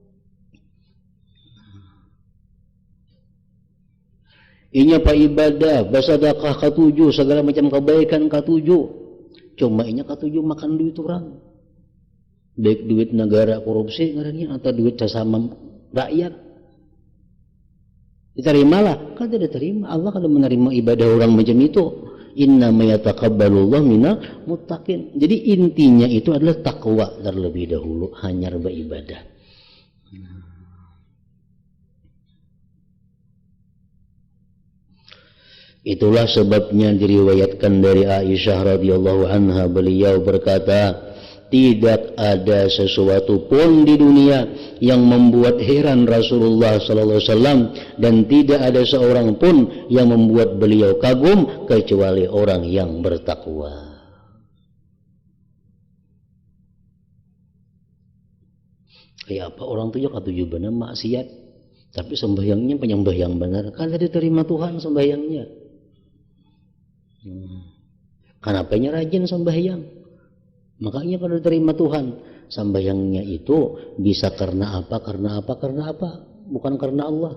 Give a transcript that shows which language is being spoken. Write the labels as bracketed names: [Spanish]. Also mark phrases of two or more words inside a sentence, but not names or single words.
[Banjar] Inya pak ibadah, bersedekah katuju, segala macam kebaikan katuju. Cuma inya katuju makan duit orang. Baik duit negara korupsi ngarannya atau duit sesama rakyat. [Indonesian] Diterimalah, kan tidak diterima. Allah kan menerima ibadah orang macam itu. [Arabic] إنما يتقبل الله من المتقين. [Indonesian] Jadi intinya itu adalah takwa terlebih dahulu, hanya beribadah. Itulah sebabnya diriwayatkan dari Aisyah [Arabic] رضي الله عنها, [Indonesian] beliau berkata, tidak ada sesuatu pun di dunia yang membuat heran Rasulullah [Arabic] صلى الله عليه وسلم, [Indonesian] dan tidak ada seorang pun yang membuat beliau kagum kecuali orang yang bertakwa. [Banjar] Kayak apa orang tuh ya katuju benar maksiat, tapi sembahyangnya penyembahyang benar, kan diterima Tuhan sembahyangnya. Kenapanya rajin sembahyang, makanya kalau diterima Tuhan. [Indonesian] Sembahyangnya itu bisa karena apa, bukan karena Allah.